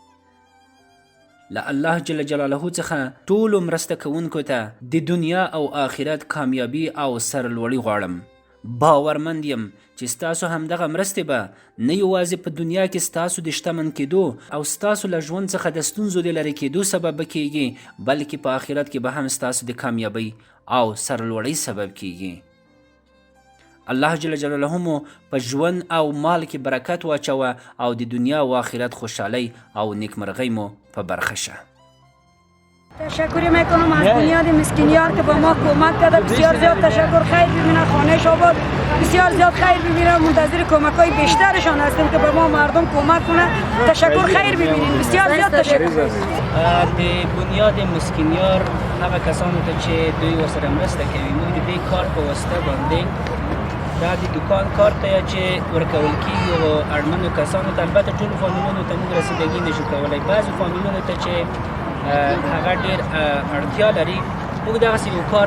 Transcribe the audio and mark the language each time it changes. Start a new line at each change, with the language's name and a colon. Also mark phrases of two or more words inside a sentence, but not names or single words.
Pashto: له الله
Arabic: جل جلاله
Pashto: څخه ټولو مرسته کوونکو ته د دنیا او آخرت کامیابی او سرلوړي غواړم باورمند یم چې ستاسو همدغه مرستې به نه یوازې په دنیا کې ستاسو د شتمن کېدو او ستاسو له ژوند څخه د ستونزو د لرې کېدو سبب کیږي بلکې په آخرت کې به هم ستاسو د کامیابی او سرلوړۍ سبب کیږي الله
Arabic: جل جلاله
Pashto: مو په ژوند او مال کې برکت واچوه او د دنیا او آخرت خوشحالی او نیکمرغۍ مو په برخه شه
Persian: تشکر میکنم از بنیاد مسکینیار که به ما کمک کرده بسیار زیاد تشکر خیر ببینه خانهش آباد بسیار زیاد خیر ببینه منتظر کمک های بیشترشان هستیم که به ما مردم کمک کنه تشکر خیر ببینیم بسیار زیاد تشکر
Pashto: د بنیاد مسکینیار هغه کسانو ته چې دوی ورسره مرسته کوي موږ د دې کار په واسطه باندې دا د دکان کار ته چې ورکول کېږي او اړمنو کسانو ته البته ټولو فامیلونو ته موږ رسیدګي نشو کولی بعضو فامیلونو ته چې هغه ډېر اړتیا لري موږ دغسې یو کارت